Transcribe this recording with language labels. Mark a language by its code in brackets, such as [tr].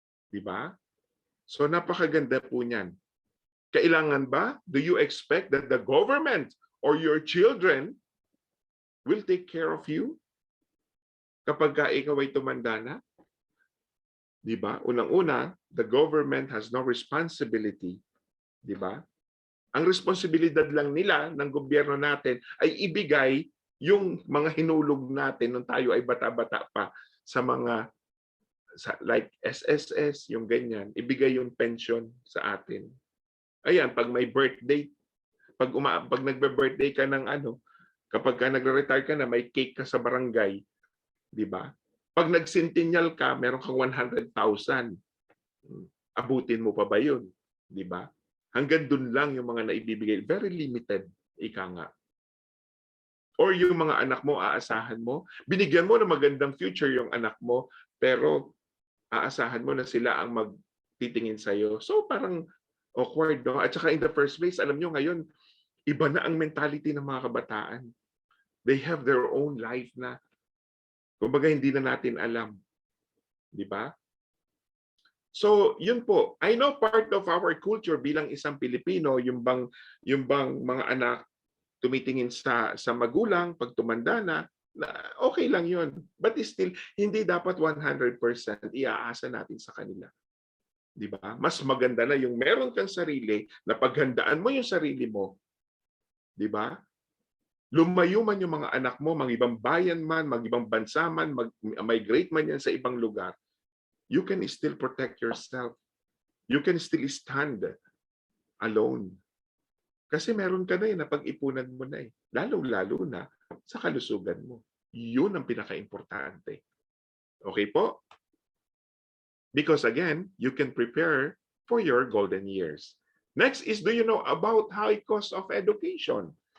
[tl] Diba? So napakaganda po niyan. Kailangan ba? [en] Do you expect that the government or your children will take care of you [tl] kapag ikaw ay tumanda na? Diba? [en] Unang-una, the government has no responsibility. [tl] Diba? Ang responsibilidad lang nila ng gobyerno natin ay ibigay yung mga hinulog natin nung tayo ay bata-bata pa sa mga like SSS, yung ganyan, ibigay yung pension sa atin. Ayan, pag may birthday, pag nagbe-birthday ka ng kapag ka nagre-retire ka na, may cake ka sa barangay, di ba? Pag nag-centennial ka, meron kang 100,000. Abutin mo pa ba yun? Di ba? Hanggang dun lang yung mga naibibigay. [en] Very limited, [tl] ika nga. Or yung mga anak mo, aasahan mo. Binigyan mo ng magandang future yung anak mo, pero aasahan mo na sila ang magtitingin sa'yo. So parang awkward, no? At saka [en] in the first place, [tl] alam nyo ngayon, iba na ang mentality ng mga kabataan. [en] They have their own life na. [tl] Kumbaga, hindi na natin alam. Di ba? So, yun po. [en] I know part of our culture [tl] bilang isang Pilipino, yung bang mga anak tumitingin sa magulang pag tumanda na okay lang yun. But still, hindi dapat 100% iaasa natin sa kanila. Di ba? Mas maganda na yung meron kang sarili, na paghandaan mo yung sarili mo. Di ba? Lumayo man yung mga anak mo, mag-ibang bayan man, mag-ibang bansa man, migrate man yan sa ibang lugar, [en] you can still protect yourself. You can still stand alone. [tl] Kasi meron ka na na pag-ipunan mo na Lalo-lalo na sa kalusugan mo. Yun ang pinaka-importante. Okay po? [en] Because again, you can prepare for your golden years. Next is, do you know about high cost of education?